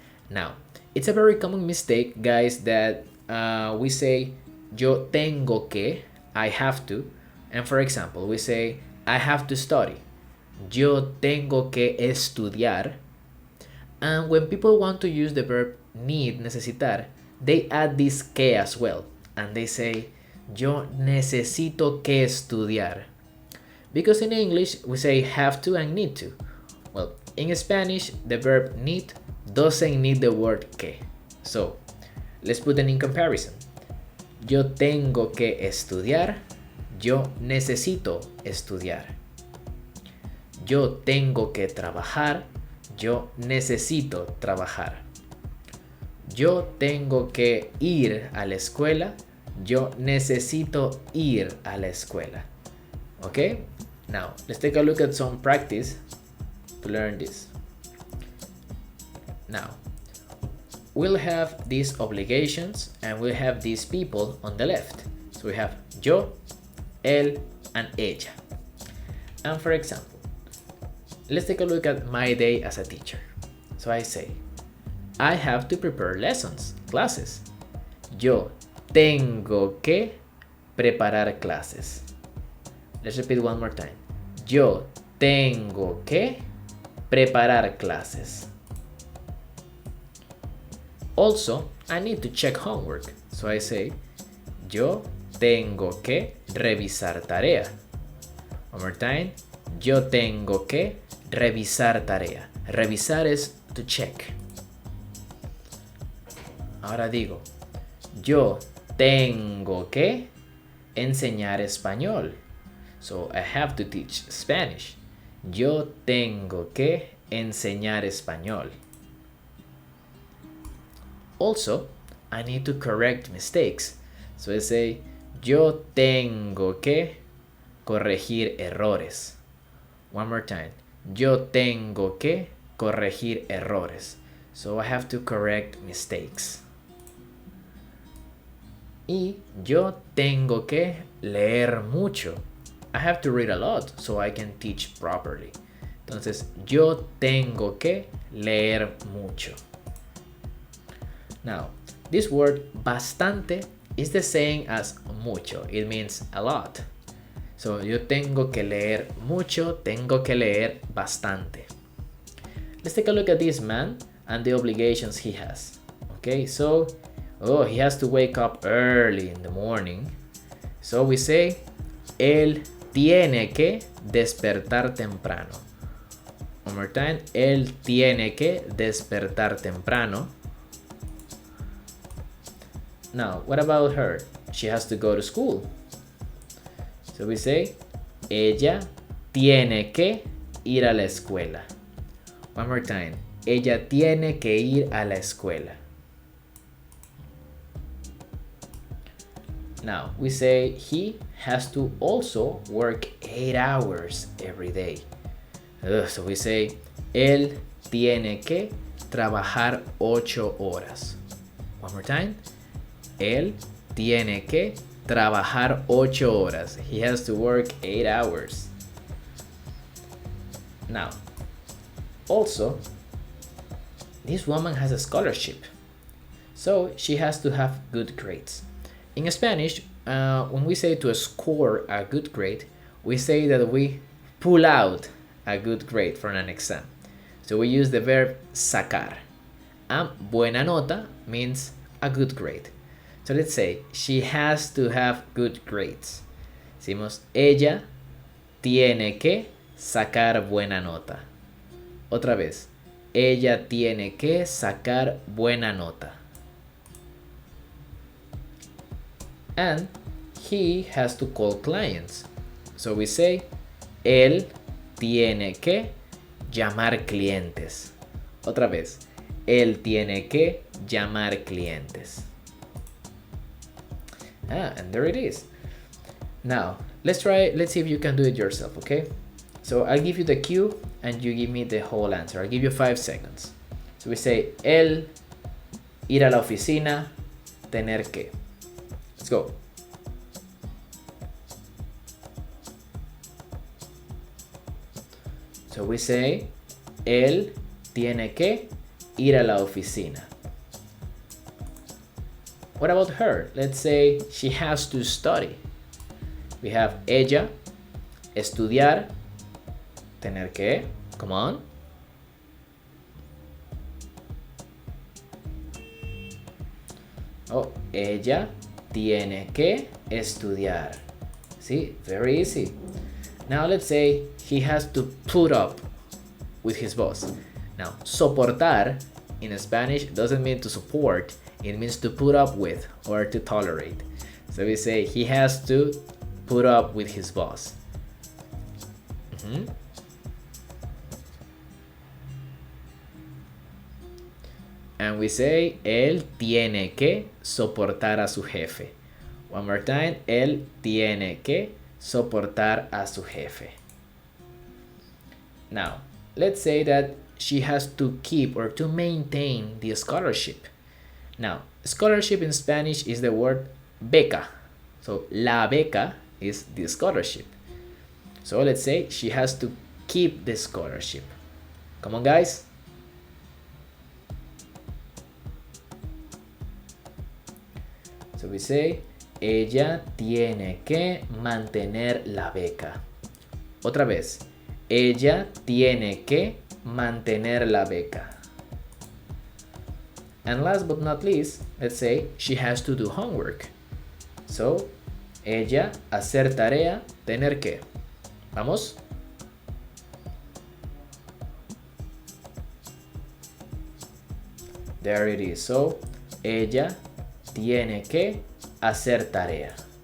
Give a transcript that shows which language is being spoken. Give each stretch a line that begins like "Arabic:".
English: Now, it's a very common mistake, guys, that we say
Spanish: yo tengo que,
English: I have to. And for example, we say I have to study.
Spanish: Yo tengo que estudiar.
English: And when people want to use the verb need, necesitar, they add this que as well. And they say
Spanish: Yo necesito que estudiar.
English: Because in English we say have to and need to. Well, in Spanish the verb need doesn't need the word que. So, let's put them in comparison.
Spanish: Yo tengo que estudiar. Yo necesito estudiar. Yo tengo que trabajar. Yo necesito trabajar. Yo tengo que ir a la escuela. Yo necesito ir a la escuela.
English: Okay? Now, let's take a look at some practice to learn this. Now, we'll have these obligations and we'll have these people on the left. So we have yo, él, and ella. And for example, let's take a look at my day as a teacher. So I say, I have to prepare lessons, classes.
Spanish: Yo tengo que preparar clases.
English: Let's repeat one more time.
Spanish: Yo tengo que preparar clases.
English: Also, I need to check homework. So I say,
Spanish: yo tengo que revisar tarea.
English: One more time.
Spanish: Yo tengo que revisar tarea. Revisar es
English: to check.
Spanish: Ahora digo, yo tengo que enseñar español.
English: So I have to teach Spanish.
Spanish: Yo tengo que enseñar español.
English: Also, I need to correct mistakes. So I say,
Spanish: yo tengo que corregir errores.
English: One more time.
Spanish: Yo tengo que corregir errores.
English: So I have to correct mistakes.
Spanish: Y yo tengo que leer mucho.
English: I have to read a lot so I can teach properly.
Spanish: Entonces, yo tengo que leer mucho.
English: Now, this word bastante is the same as mucho. It means a lot.
Spanish: So, yo tengo que leer mucho, tengo que leer bastante.
English: Let's take a look at this man and the obligations he has. Okay, so, he has to wake up early in the morning. So we say,
Spanish: él tiene que despertar temprano.
English: One more time,
Spanish: él tiene que despertar temprano.
English: Now, what about her? She has to go to school. So we say,
Spanish: ella tiene que ir a la escuela.
English: One more time,
Spanish: ella tiene que ir a la escuela.
English: Now, we say he has to also work 8 hours every day. So we say,
Spanish: él tiene que trabajar 8 horas.
English: One more time.
Spanish: Él tiene que trabajar 8 horas.
English: He has to work 8 hours. Now, also, this woman has a scholarship. So she has to have good grades. In Spanish, when we say to score a good grade, we say that we pull out a good grade from an exam. So we use the verb sacar. And buena nota means a good grade. So let's say she has to have good grades.
Spanish: Decimos, ella tiene que sacar buena nota. Otra vez, ella tiene que sacar buena nota.
English: And he has to call clients. So we say,
Spanish: él tiene que llamar clientes. Otra vez, él tiene que llamar clientes.
English: And there it is. Now, let's see if you can do it yourself, okay? So I'll give you the cue and you give me the whole answer. I'll give you 5 seconds. So we say,
Spanish: él, ir a la oficina, tener que.
English: Let's go. So we say,
Spanish: él tiene que ir a la oficina.
English: What about her? Let's say she has to study. We have
Spanish: ella, estudiar, tener que.
English: Come on.
Spanish: Ella tiene que estudiar.
English: See, very easy. Now let's say he has to put up with his boss. Now, soportar in Spanish doesn't mean to support, it means to put up with or to tolerate. So we say he has to put up with his boss. And we say,
Spanish: él tiene que soportar a su jefe.
English: One more time,
Spanish: él tiene que soportar a su jefe.
English: Now, let's say that she has to keep or to maintain the scholarship. Now, scholarship in Spanish is the word beca. So, la beca is the scholarship. So, let's say she has to keep the scholarship. Come on, guys. So we say,
Spanish: ella tiene que mantener la beca. Otra vez, ella tiene que mantener la beca.
English: And last but not least, let's say she has to do homework.
Spanish: So, ella hacer tarea, tener que. Vamos.
English: There it is. So,
Spanish: ella tiene que hacer tarea.